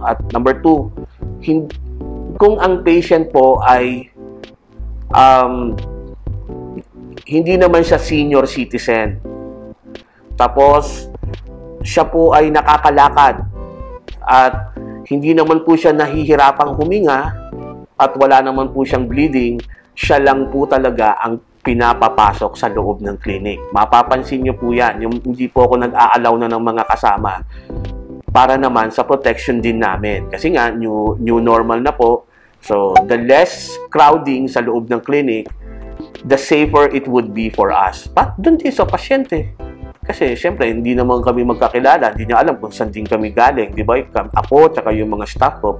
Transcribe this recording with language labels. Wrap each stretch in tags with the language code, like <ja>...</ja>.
<tl>At number 2, kung ang patient po ay hindi naman siya senior citizen, tapos siya po ay nakakalakad at hindi naman po siya nahihirapang huminga at wala naman po siyang bleeding, siya lang po talaga ang pinapapasok sa loob ng clinic. Mapapansin niyo po yan. Yung hindi po ako nag-aalaw na ng mga kasama para naman sa protection din namin. Kasi nga, new normal na po.</tl> <en>So, the less crowding</en> <tl>sa loob ng clinic,</tl> <en>the safer it would be for us.</en> <tl>But doon din sa pasyente. Kasi, siyempre, hindi naman kami magkakilala. Hindi niya alam kung saan din kami galing. Di ba? Ako, tsaka yung mga staff ko.</tl>